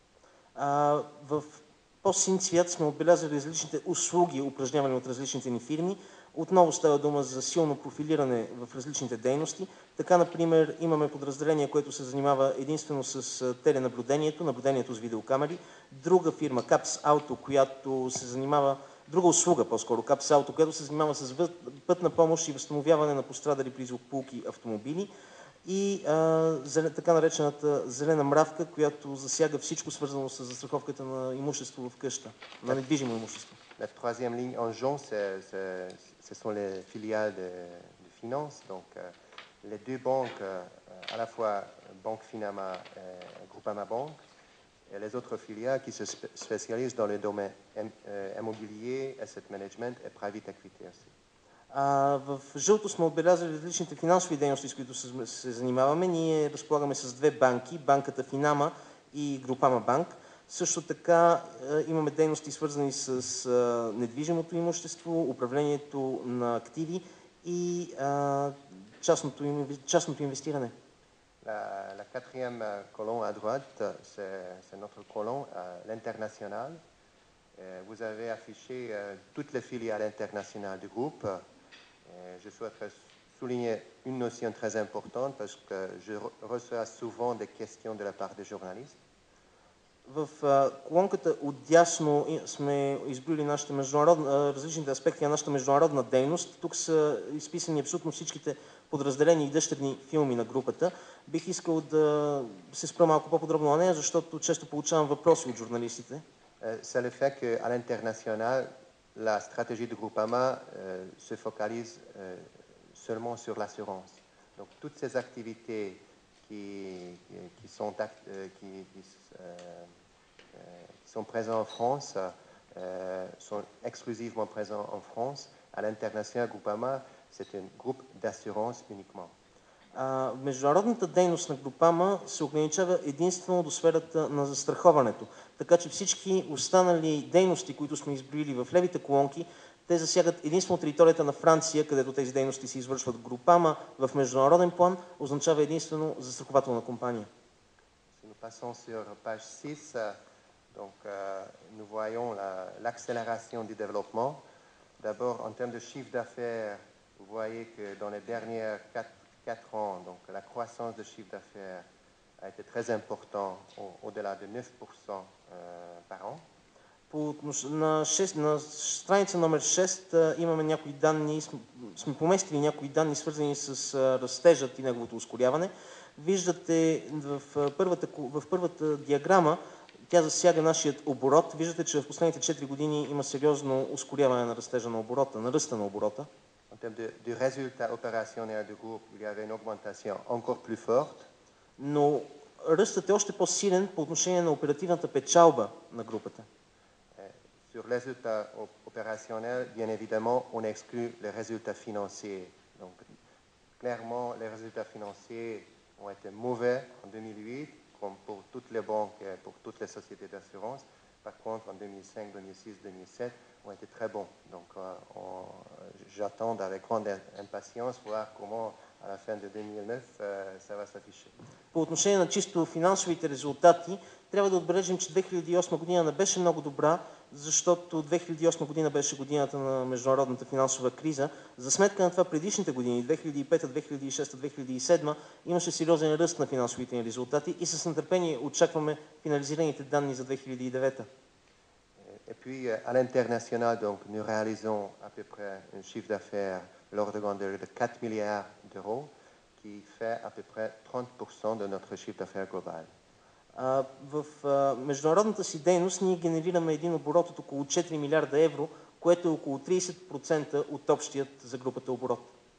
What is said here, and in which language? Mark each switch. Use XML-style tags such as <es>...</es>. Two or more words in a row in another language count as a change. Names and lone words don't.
<bg>В по-син цвят сме отбелязали различните услуги, упражнявани от различните ни фирми. Отново става дума за силно профилиране в различните дейности. Така, например, имаме подразделение, което се занимава единствено с теленаблюдението, наблюдението с видеокамери. Друга фирма, Caps Auto, която се занимава, друга услуга по-скоро, Caps Auto, която се занимава с пътна помощ и възстановяване на пострадали при злополуки автомобили. И така наречената зелена мравка, която засяга всичко свързано с застраховката на имущество в къща, на недвижимо имущество.</bg> <fr>La troisième ligne en jaune, ce sont les filiales de finance. Donc, les deux banques, à la fois Banque Finama et Groupama Banque, et les autres filiales qui se spécialisent dans le domaine immobilier,</fr> <en>asset management</en> <fr>et</fr> <en>private equity</en> <fr>aussi.</fr> <bg>В жълто сме отбелязали различните финансови дейности, с които се занимаваме. Ние разполагаме с две банки, банката Финама и Групама Банк. Също така имаме дейности свързани с недвижимото имущество, управлението на активи и частното инвестиране.</bg> <fr>La quatrième colonne à droite, c'est notre colonne, l'international. Vous avez affiché toutes les filiales internationales du groupe. Je souhaiterais souligner une notion très importante parce que je reçois souvent des questions de la part des journalistes.</fr> <bg>В колонката отдясно сме изброили различните аспекти на нашата международна дейност. Тук са изписани абсолютно всичките подразделения и дъщерни фирми на групата. Бих искал да се спра малко по-подробно на нея, защото често получавам въпроси от журналистите.</bg> <fr>C'est le fait qu'à l'international, la stratégie de Groupama se focalise seulement sur l'assurance. Donc toutes ces activités qui sont présentes en France sont exclusivement présentes en France. À l'international, Groupama, c'est un groupe d'assurance uniquement.</fr> <bg>Международната дейност на Групама се ограничава единствено до сферата на застраховането, така че всички останали дейности, които сме изброили в левите колонки, те засягат единствено територията на Франция, където тези дейности се извършват. Групама в международен план означава единствено застрахователна компания.</bg> <fr>Si nous passons sur page 6, donc, nous voyons l'accélération du développement. D'abord, en termes de chiffre d'affaires, vous voyez que dans les dernières 4 ans, donc, la croissance de chiffre d'affaires a été très importante, au-delà de 9% par an.</fr> <bg>На страница номер 6 имаме някои данни, сме поместили някои данни, свързани с растежът и неговото ускоряване. Виждате в първата диаграма, тя засяга нашият оборот. Виждате, че в последните 4 години има сериозно ускоряване на растежа на оборота, на ръста на оборота.</bg> <fr>En termes du résultat opérationnel du groupe, il y avait une augmentation encore plus forte.</fr> <bg>Но ръстът е още по-силен по отношение на оперативната печалба на групата.</bg> <fr>Sur les résultats opérationnels, bien évidemment, on exclut les résultats financiers. Donc, clairement, les résultats financiers ont été mauvais en 2008, comme pour toutes les banques et pour toutes les sociétés d'assurance. Par contre, en 2005, 2006, 2007, ont été très bons. Donc, j'attends avec grande impatience voir comment, à la fin de 2009, ça va s'afficher.</fr> <bg>По отношение на чисто финансовите резултати, трябва да отбележим, че 2008 година не беше много добра, защото 2008 година беше годината на международната финансова криза. За сметка на това предишните години, 2005, 2006, 2007, имаше сериозен ръст на финансовите ни резултати и с нетърпение очакваме финализираните данни за 2009.</bg> <fr>Et puis, à l'international, donc, nous réalisons à peu près un chiffre d'affaires l'ordre de grandeur de 4 milliards d'euros, qui fait à peu près 30% de notre chiffre d'affaires global.</fr> <bg>В международната си дейност ние генерираме един оборот от около 4 милиарда евро, което е около 30% от общият за групата оборот.</bg>